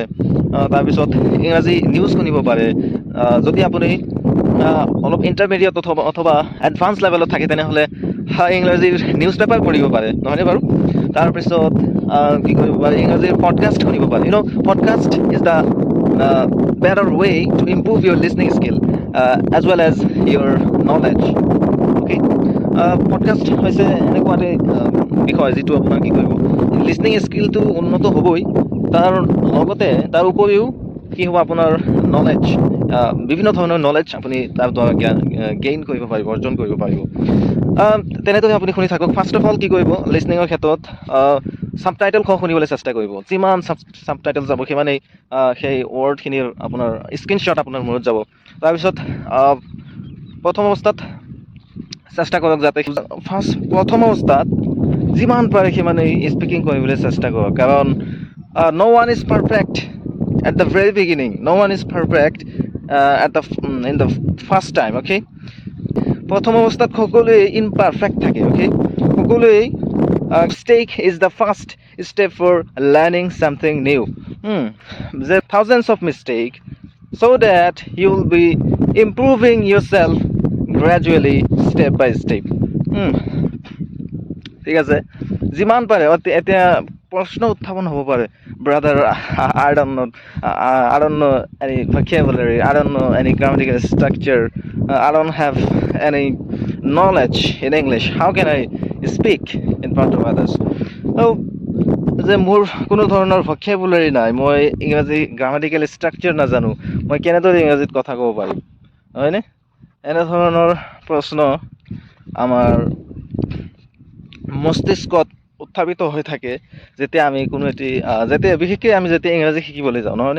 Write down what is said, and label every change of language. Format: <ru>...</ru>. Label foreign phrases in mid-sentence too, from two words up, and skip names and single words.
<as>তাৰপিছত ইংৰাজী নিউজ শুনিব পাৰে। যদি আপুনি অলপ ইণ্টাৰমিডিয়েট অথবা এডভান্স লেভেলত থাকে তেনেহ'লে ইংৰাজীৰ নিউজ পেপাৰ পঢ়িব পাৰে, নহয়নে বাৰু? তাৰপিছত কি কৰিব পাৰে, ইংৰাজীৰ পডকাষ্ট শুনিব পাৰে।</as> <en>Podcast is the better way to improve your listening skill as well as your knowledge.</en> <as>Okay, পডকাষ্ট হৈছে এনেকুৱা এটা বিষয় যিটো আপোনাৰ কি কৰিব,</as> <en>listening skill</en> <as>উন্নত হ'বই, তাৰ লগতে তাৰ উপৰিও কি হ'ব, আপোনাৰ নলেজ, বিভিন্ন ধৰণৰ নলেজ আপুনি তাৰ দ্বাৰা গেইন কৰিব পাৰিব, অৰ্জন কৰিব পাৰিব। তেনেদৰে আপুনি শুনি থাকক।</as> <en>first of all</en> <as>কি কৰিব, লিসনিঙৰ ক্ষেত্ৰত ছাবটাইটেল শুনিবলৈ চেষ্টা কৰিব। যিমান ছাবটাইটেল যাব সিমানেই সেই ৱৰ্ডখিনিৰ আপোনাৰ স্ক্ৰীনশ্বট আপোনাৰ মূৰত যাব। তাৰপিছত প্ৰথম অৱস্থাত চেষ্টা কৰক যাতে প্ৰথম অৱস্থাত যিমান পাৰে সিমানেই স্পিকিং কৰিবলৈ চেষ্টা কৰক, কাৰণ</as> <en>no one is perfect at the very beginning, no one is perfect in the first time.</en> <as>Okay, প্ৰথম অৱস্থাত সকলোৱে ইমপাৰফেক্ট থাকে।</as> <en>অ'কে, সকলোৱেই mistake is the first step for learning something new. There are thousands of mistakes so that you will be improving yourself gradually, step by step.</en> <as>Hmm. ঠিক আছে, যিমান পাৰে এতিয়া প্ৰশ্ন উত্থাপন হ'ব পাৰে,</as> <en>brother, I don't know, I don't know any vocabulary, I don't know any grammatical structure, I don't have any knowledge in English, how can I speak in front of others? So,</en> <as>যে মোৰ কোনো ধৰণৰ vocabulary নাই, মই ইংৰাজী</as> <en>grammatical structure</en> <as>নাজানো, মই কেনেদৰে ইংৰাজীত কথা ক'ব পাৰিম, হয়নে? এনেধৰণৰ প্ৰশ্ন আমাৰ মস্তিষ্কত উত্থাপিত হৈ থাকে যেতিয়া আমি কোনো এটি বিশেষকৈ আমি যেতিয়া ইংৰাজী শিকিবলৈ যাওঁ, নহয়নে?</as>